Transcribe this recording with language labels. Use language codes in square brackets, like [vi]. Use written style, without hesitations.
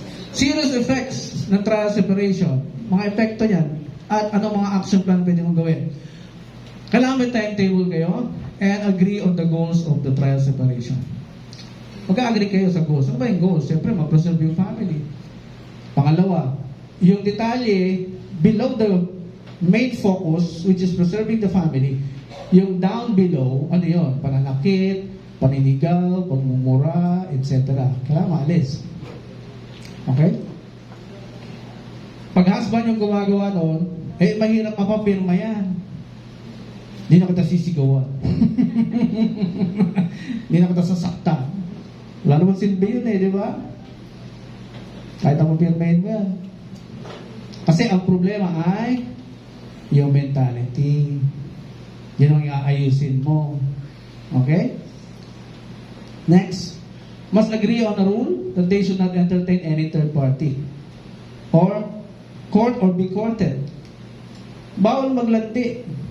[en] Serious effects ng trial separation. [tl] Mga epekto niyan. At anong mga action plan pwede mong gawin. Kailangan may timetable kayo [en] and agree on the goals of the trial separation. [tl] Magka-agree kayo sa goals. Ano ba yung goals? Siyempre, mag-preserve yung family. Pangalawa, yung detalye [en] below the main focus, which is preserving the family, [tl] yung down below, ano yun? Pananakit, paninigaw, pagmumura, etc. Kailangan maalis. Okay? Pag husband yung gumagawa noon, mahirap mapapirma yan. Hindi na kita sisigawan. Hindi na kita sasaktan. Wala naman silbi yun di ba? Kahit ang mapirmahin mo yan. Kasi ang problema ay yung mentality. Yan ang iaayusin mo. Okay? [en] Next, must agree on a rule that they should not entertain any third party or court or be courted. [tl] Bawal maglandi.